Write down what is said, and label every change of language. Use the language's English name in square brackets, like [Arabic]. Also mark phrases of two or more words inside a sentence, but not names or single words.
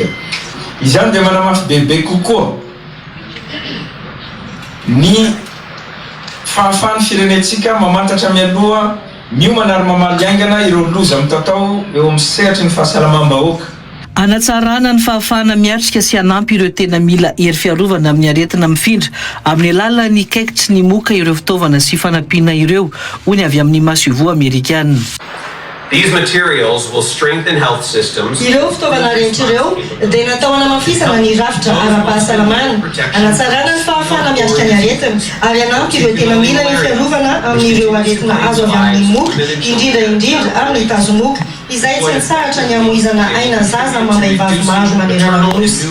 [Malagasy] Izany dia manamafy bebe kokoa ny fahafahan'ny firenentsika mamantatra mialoha miomana ary mamaly aingana ireo loza mitatao eo amin'ny sehatra ny fahasalamam-bahoaka. Anatsarana ny fahafahana miatrika sy hanampy ireo tena mila hery fiarovana amin'ny aretina mifindra amin'ny alalan'ny kaikitry ny moka ireo fitaovana sy fanampiana ireo, hoy ny avy amin'ny maso-ivoa amerikana. [English] These materials will strengthen health systems. [Malagasy] Ireo fitaovana rehetra ireo dia natao hanamafisana ny rafitra ara-pahasalamana, anatsarana ny fahafahana miatrika ny aretina ary hanampy ireo tena mila ny fiarovana amin'ireo aretina azo avy amin'ny moka, indrindra amin'ny tazomoka izay tsy nitsaratra ny hamoizana aina zaza mamay-vavy maro manerana nosy.